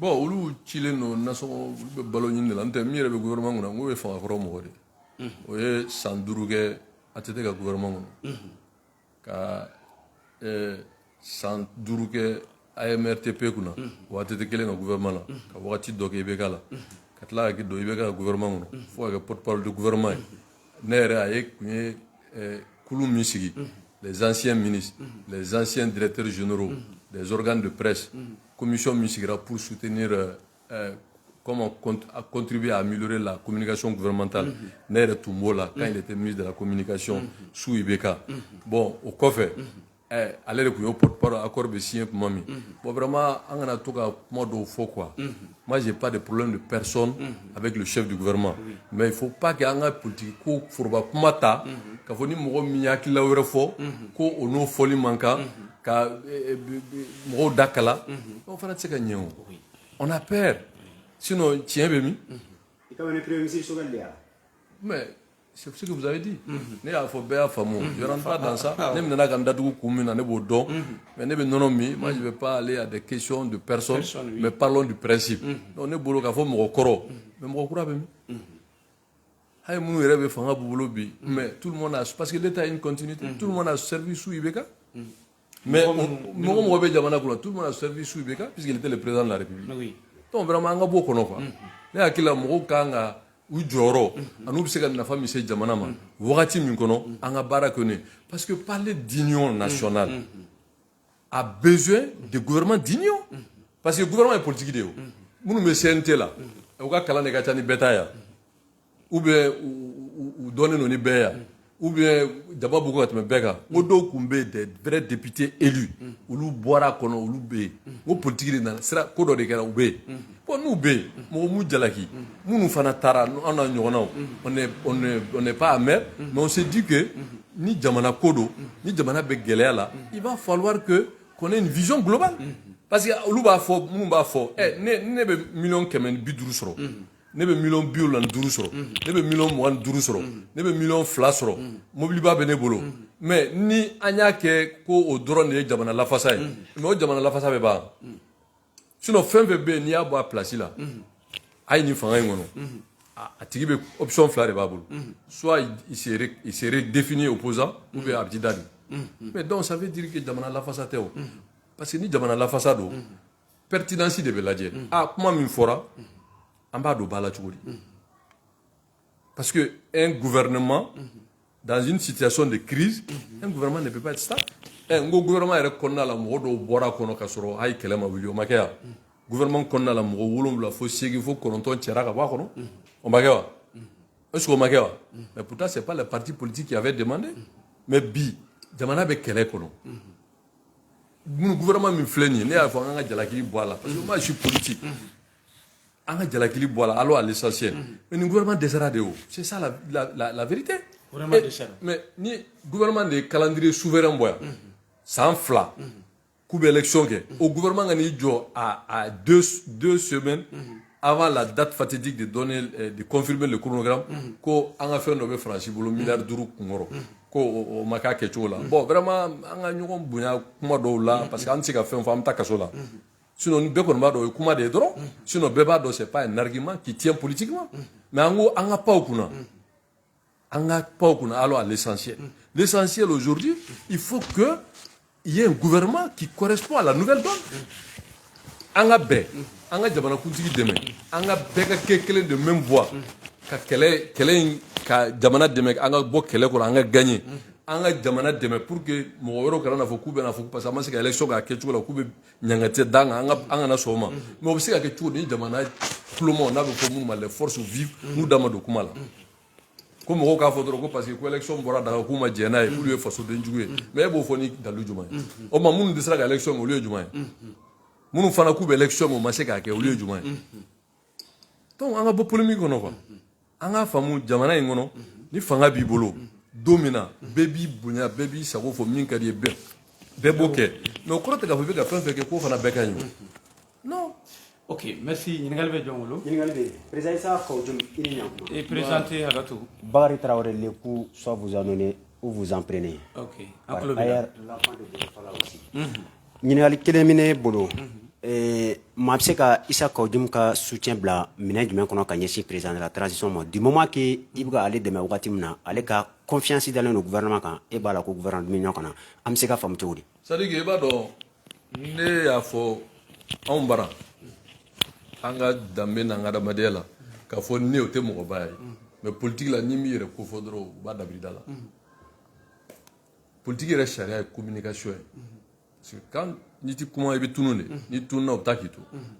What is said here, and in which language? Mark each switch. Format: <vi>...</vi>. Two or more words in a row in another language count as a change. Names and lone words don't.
<bm>Bon olu cilen don nasɔngɔ olu bɛ balo ɲini de la n tɛ min yɛrɛ bɛ gouvernement kɔnɔ n ko ye fangakɔrɔ mɔgɔ de o ye san 5 kɛ a tɛ ka gouvernement kɔnɔ ka san 5 kɛ AMRTP kunna o a tɛ kelen ka gouvernement la ka wagati dɔ kɛ IBK la ka tila ka don IBK ka gouvernement kɔnɔ fo ka kɛ</bm> <fr>porte-parole du gouvernement</fr> <bm>ye ne yɛrɛ a ye kun ye kulu min sigi</bm> <fr>les anciens ministres les anciens directeurs généraux des organes de presse commission</fr> <bm>min sigira</bm> <fr>pour soutenir comment contribuer à améliorer la communication gouvernementale</fr> <bm>ne yɛrɛ tun b'o la</bm> <fr>quand il était ministre de la communication sous IBK bon</fr> <bm>o kɔfɛ ale de kun ye porte-parole accord bɛ signé tuma min bon vraiment an kana to ka kuma dɔw fɔ quoi</bm> <fr>moi j'ai pas de problème de personne avec le chef du gouvernement mais il faut pas que</fr> <bm>an ka politique ko foroba kuma ta k'a fɔ ni mɔgɔ min ye hakilila wɛrɛ fɔ ko o n'o fɔli man kan ka mɔgɔw da kala o fana tɛ se ka ɲɛ o</bm> <fr>on a peur</fr> <bm>sinon tiɲɛ bɛ min</bm> <fr>mais c'est ce que vous avez dit.</fr> <bm>Ne y'a fɔ bɛɛ y'a faamu.</bm> <fr>Je rentre pas dans ça.</fr> <bm>Ne bɛ nana ka n datugu kun min na ne b'o dɔn. Mais ne bɛ nɔnɔ min.</bm> <fr>Moi je vais pas aller à des questions de personnes. Mais parlons du principe.</fr> <bm>Donc ne bolo k'a fɔ mɔgɔ kɔrɔ. Mais mɔgɔ kura bɛ min. Hali minnu yɛrɛ bɛ fanga b'u bolo bi.</bm> <fr>Mais tout le monde a parce que l'État a une continuité. Tout le monde a servi sous IBK. Mais</fr> <bm>mɔgɔ bɛ jamana kɔnɔ</bm> <fr>tout le monde a servi sous IBK puisqu'il était le président de la République.</fr> <bm>Donc vraiment an ka b'o kɔnɔ quoi. Ne hakili la mɔgɔw kan ka u jɔyɔrɔ an'u bɛ se ka nafa min se jamana ma wagati min kɔnɔ an ka baara kɛ n'o ye</bm> <fr>parce que parler d'union nationale a besoin de gouvernement d'union parce que gouvernement est politique de</fr> <bm>ye o minnu bɛ CNT la u ka kalan de ka ca ni bɛɛ ta yan</bm> <fr>ou bien</fr> <bm>u dɔnnen don ni bɛɛ yan</bm> <fr>ou bien</fr> <bm>jaba b'u ka tɛmɛ bɛɛ kan o dɔw tun bɛ</bm> <fr>des vrais députés élus</fr> <bm>olu bɔra a kɔnɔ olu bɛ yen o politique de nana sira ko dɔ de kɛra u bɛ yen bon n'u bɛ yen mɔgɔ m'u jalaki minnu fana taara an n'a ɲɔgɔnnaw</bm> <fr>on n'est pas amer mais on se dit que</fr> <bm>ni jamana ko don ni jamana bɛ gɛlɛya la</bm> <fr>il va falloir que qu'on ait une vision globale parce que</fr> <bm>olu b'a fɔ minnu b'a fɔ ne bɛ 150 sɔrɔ ne bɛ 75 sɔrɔ ne bɛ 25 sɔrɔ ne bɛ 2 sɔrɔ mobiliba bɛ ne bolo mais ni an y'a kɛ ko o dɔrɔn de ye jamana lafasa ye mais o jamana lafasa bɛ ban sinon fɛn fɛn bɛ yen n'i y'a bɔ a place la a ye nin fanga in kɔnɔ a tigi bɛ option 2 de b'a bolo</bm> <fr>soit il se redéfinit opposant ou bien</fr> <bm>a bɛ t'i da de</bm> <fr>mais donc ça veut dire que</fr> <bm>jamana lafasa tɛ o</bm> <fr>parce que</fr> <bm>ni jamana lafasa don pertinence de bɛ lajɛ kuma min fɔra an b'a dɔn bala cogo di</bm> <fr>parce que un gouvernement dans une situation de crise un gouvernement ne peut pas être stable un gouvernement</fr> <bm>yɛrɛ kɔnɔna la mɔgɔ dɔw bɔra kɔnɔ ka sɔrɔ hali kɛlɛ ma wuli o ma kɛ yan gouvernement kɔnɔna la mɔgɔ 7 fo 8 fo 9 cɛra ka bɔ a kɔnɔ o ma kɛ wa est-ce que o ma kɛ wa</bm> <fr>mais pourtant c'est pas les partis politiques qui avaient demandé</fr> <bm>mais bi jamana bɛ kɛlɛ kɔnɔ gouvernement min filɛ nin ye ne y'a fɔ an ka jalakili bɔ a la</bm> <fr>parce que moi je suis</fr> <bm>politique an ka jalakili bɔ a la</bm> <fr>allons à l'essentiel</fr> <bm>mais nin gouvernement dɛsɛra de o</bm> <fr>c'est ça la vérité</fr> <bm>mais ni gouvernement de ye</bm> <fr>calendrier souverain</fr> <bm>bɔ yan san 2 k'u bɛ élection kɛ o gouvernement ka n'i jɔ</bm> <fr>à 2 semaines avant la date fatidique de donner de confirmer le chronogramme</fr> <bm>ko an ka fɛn dɔ bɛ Faransi bolo miliyari 5 kunkɔrɔ ko o ma k'a kɛcogo la bon vraiment an ka ɲɔgɔn bonya kuma dɔw la parce que an tɛ se ka fɛn fɔ an bɛ taa kaso la sinon ni bɛɛ kɔni b'a dɔn o ye kuma de ye dɔrɔn sinon bɛɛ b'a dɔn</bm> <fr>c'est pas un argument qui tient politiquement</fr> <bm>mais an ko an ka pan o kunna</bm> <fr>allons à l'essentiel l'essentiel aujourd'hui il faut que il y ait un gouvernement qui correspond à la nouvelle donne</fr> <bm>an ka bɛn an ka jamanakuntigi dɛmɛ an ka bɛɛ ka kɛ kelen</bm> <fr>de même voix</fr> <bm>ka kɛlɛ in ka jamana dɛmɛ an ka bɔ kɛlɛ kɔnɔ an ka gagner an ka jamana dɛmɛ pour que mɔgɔ wɛrɛw kana na fɔ k'u bɛna fɔ</bm> <fr>parce que</fr> <bm>an ma se ka élection k'a kɛcogo la k'u bɛ ɲangatɛ da an kan an kana sɔn o ma mais o bɛ se ka kɛ cogo di ni jamana tuloma n'a bɛ fɔ minnu ma</bm> <fr>les forces vives</fr> <bm>n'u da ma don kuma la ko mɔgɔw k'a fɔ dɔrɔn ko</bm> <fr>parce que</fr> <bm>ko élection bɔra daga k'u ma jɛn n'a ye k'olu ye fasoden jugu ye mais e b'o fɔ ni dalu jumɛn ye o ma minnu dɛsɛra ka élection kɛ olu ye jumɛn ye minnu fana k'u bɛ élection kɛ o ma se k'a kɛ olu ye jumɛn ye donc an ka bɔ polémique kɔnɔ quoi an ka faamu jamana in kɔnɔ ni fanga b'i bolo don min na bɛɛ b'i bonya bɛɛ b'i sago fɔ min ka di ye bɛɛ b'o kɛ mais o kɔrɔ tɛ k'a fɔ i bɛ ka fɛn fɛn kɛ k'o fana bɛɛ ka ɲi non.</bm> <fr>Ok, merci.</fr> <bm>Ɲininkali bɛ jɔn bolo? Ɲininkali bɛ yen. Président Issa Kawujum, i ni ɲankuma.</bm> <fr>Et présenté Hagatou. Bakary Traoré, le coup, soit vous en donnez ou vous en prenez. Ok. Ailleurs, l'enfant de Bofala aussi.</fr> <bm>Ɲininkali kelen min ne bolo, maa bɛ se ka Issa Kawujum ka soutien bila minɛn jumɛn kɔnɔ ka ɲɛsin</bm> <fr>président de la transition</fr> <bm>ma</bm> <fr>du moment que</fr> <bm>i bɛ ka ale dɛmɛ wagati min na ale ka confiance dalen don gouvernement kan e b'a la ko gouvernement min ɲɔgɔn na an bɛ se ka faamu cogo di.</bm> <fr>c'est-à-dire que</fr> <bm>i b'a dɔn ne y'a fɔ anw bara an ka danbe n'an ka adamadenya la k'a fɔ ne o tɛ mɔgɔba ye mais politique la ni min yɛrɛ ko fɔ dɔrɔn u b'a dabiri da la politique yɛrɛ sariya ye communication ye</bm> <fr>parce que quand</fr> <bm>n'i ti kuma i bɛ tunu de n'i tununa u bɛ taa k'i to</bm>